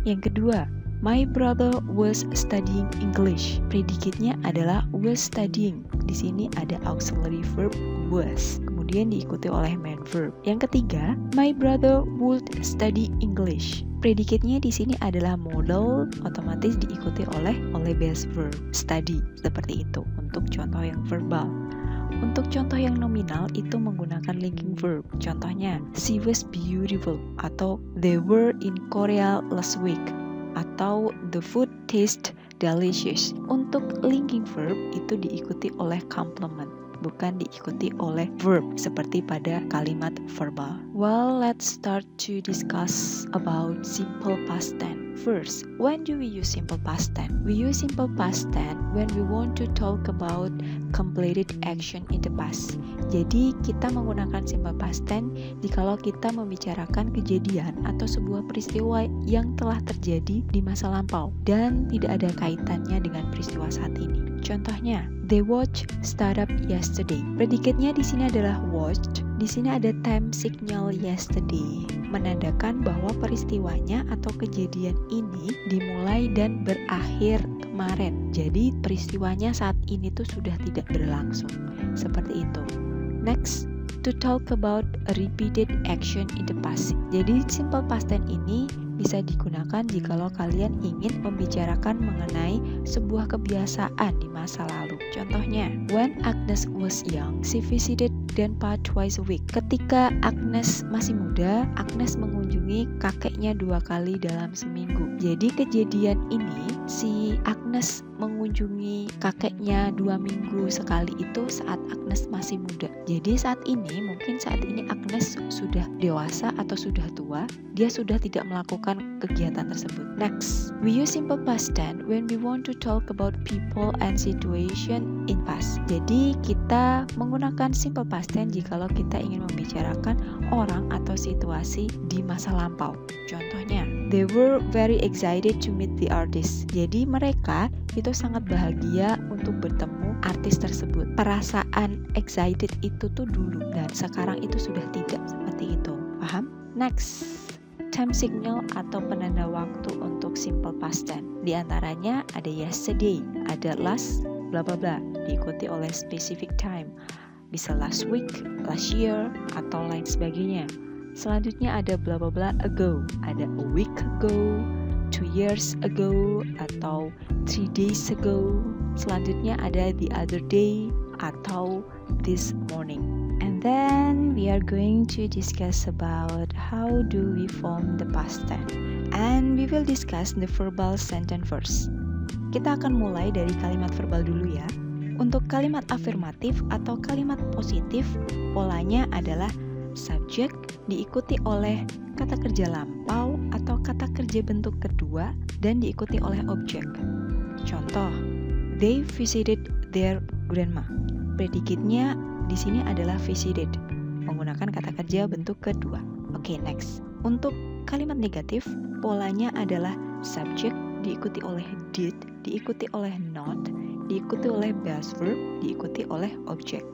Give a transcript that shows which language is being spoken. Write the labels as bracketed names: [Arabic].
[Indonesian] Yang kedua, [English] my brother was studying English. [Indonesian] Predicate-nya adalah [English] was studying. [Indonesian] Di sini ada auxiliary verb was, kemudian diikuti oleh main verb. Yang ketiga, [English] my brother would study English. [Indonesian] Predicate-nya di sini adalah modal, otomatis diikuti oleh base verb study. Seperti itu untuk contoh yang verbal. Untuk contoh yang nominal itu menggunakan linking verb. Contohnya, [English] she was beautiful atau they were in Korea last week atau the food tastes delicious. [Indonesian] Untuk linking verb itu diikuti oleh complement, bukan diikuti oleh verb seperti pada kalimat verbal. [English] Well, let's start to discuss about simple past tense. First, when do we use simple past tense? We use simple past tense when we want to talk about completed action in the past. [Indonesian] Jadi, kita menggunakan simple past tense jikalau kita membicarakan kejadian atau sebuah peristiwa yang telah terjadi di masa lampau dan tidak ada kaitannya dengan peristiwa saat ini. Contohnya, [English] they watched startup yesterday. [Indonesian] Predicate-nya di sini adalah watched. Di sini ada time signal yesterday, menandakan bahwa peristiwanya atau kejadian ini dimulai dan berakhir kemarin. Jadi peristiwanya saat ini tuh sudah tidak berlangsung. Seperti itu. [English] Next, to talk about a repeated action in the past. [Indonesian] Jadi simple past tense ini bisa digunakan jikalau kalian ingin membicarakan mengenai sebuah kebiasaan di masa lalu. Contohnya, [English] when Agnes was young, she visited grandpa twice a week. [Indonesian] Ketika Agnes masih muda, Agnes mengunjungi kakeknya 2 kali dalam seminggu. Jadi kejadian ini, si Agnes mengunjungi kakeknya 2 minggu sekali itu saat Agnes masih muda. Jadi saat ini, mungkin saat ini Agnes sudah dewasa atau sudah tua, dia sudah tidak melakukan kegiatan tersebut. [English] Next, we use simple past tense when we want to talk about people and situation in past. [Indonesian] Jadi kita menggunakan simple past tense jikalau kita ingin membicarakan orang atau situasi di masa lampau. Contohnya, [English] they were very excited to meet the artist. [Indonesian] Jadi mereka itu sangat bahagia untuk bertemu artis tersebut. Perasaan excited itu tuh dulu dan sekarang itu sudah tidak seperti itu. Paham? [English] Next, [Indonesian] time signal atau penanda waktu untuk simple past tense. Di antaranya ada yesterday, ada last, bla bla bla, diikuti oleh specific time. Bisa last week, last year, atau lain sebagainya. Selanjutnya ada bla bla bla ago, ada a week ago, 2 years ago, atau 3 days ago. Selanjutnya ada the other day, atau this morning. [English] And then we are going to discuss about how do we form the past tense. And we will discuss the verbal sentence first. [Indonesian] Kita akan mulai dari kalimat verbal dulu ya. Untuk kalimat afirmatif atau kalimat positif, polanya adalah subjek diikuti oleh kata kerja lampau atau kata kerja bentuk kedua dan diikuti oleh objek. Contoh, [English] they visited their grandma. [Indonesian] Predikatnya di sini adalah visited, menggunakan kata kerja bentuk kedua. Oke, next. Untuk kalimat negatif, polanya adalah subjek diikuti oleh did, diikuti oleh not, diikuti oleh base verb, diikuti oleh objek.